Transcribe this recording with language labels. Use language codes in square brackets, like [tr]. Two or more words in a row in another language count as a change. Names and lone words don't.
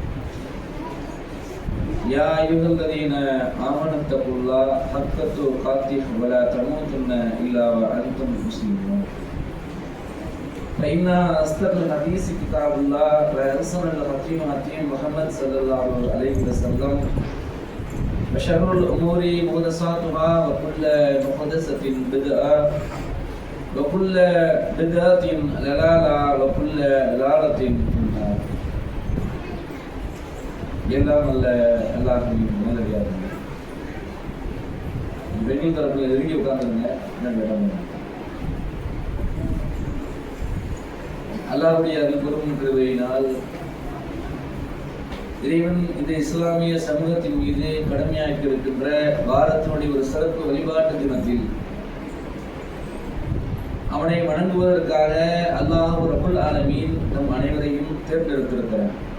[ar] يا أيها الذين آمنوا اتقوا الله حق تقاته ولا تموتن إلا وأنتم مسلمون فإن أصدق الحديث كتاب الله وأحسن الهدي هدي محمد صلى الله عليه وسلم وشر الأمور محدثاتها وكل محدثة بدعة وكل بدعة ضلالة وكل ضلالة في النار. [ta] எல்லாம் அல்ல அல்லாஹ்வின் நல்லடியார்களே, வெயில் தரப்பில் நெருங்கி உட்கார்ந்துருங்க. என்ன இடம் அல்லாஹ்வுடைய அருள்பெரும் கிருபையினால் இறைவன் இந்த இஸ்லாமிய சமூகத்தின் மீது கடமையாக்கி இருக்கின்ற வாரத்தினுடைய ஒரு சிறப்பு வழிபாட்டு தினத்தில் அவனை வணங்குவதற்காக [ar] الله رب العالمين [ta] நம் அனைவரையும் தேர்ந்தெடுத்திருக்கிறார்.